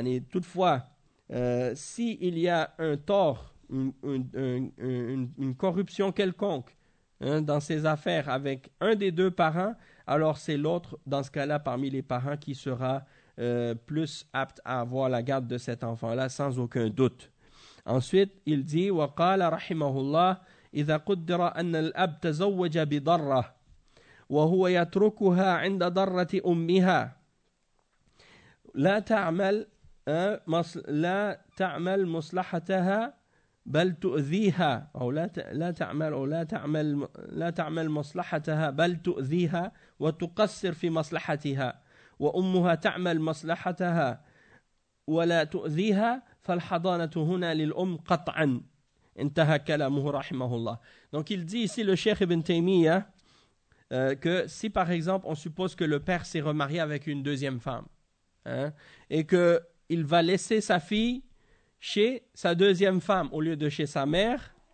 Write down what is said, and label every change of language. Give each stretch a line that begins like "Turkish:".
French: Toutefois, s'il y a un tort, une corruption quelconque, hein, dans ses affaires avec un des deux parents, alors c'est l'autre, dans ce cas-là, parmi les parents, qui sera plus apte à avoir la garde de cet enfant-là, sans aucun doute. Ensuite, il dit,
Arabic: « وَقَالَ رَحِمَهُ اللَّهِ إِذَا قُدِّرَ أَنَّ الْأَبْ تَزَوَّجَ بِضَرَّةِ وَهُوَ يَتْرُكُهَا عِنْدَ ضَرَّةِ أُمِّهَا لا تعمل مصلحتها بل تؤذيها او لا تعمل مصلحتها بل تؤذيها وتقصر في مصلحتها وامها تعمل مصلحتها ولا تؤذيها فالحضانه هنا للام قطعا. انتهى كلامه رحمه الله.
French: Donc il dit ici le Cheikh Ibn Taymiyyah que si par exemple on suppose que le père s'est remarié avec une deuxième femme, hein, et qu'il va laisser sa fille chez sa deuxième femme au lieu de chez sa mère,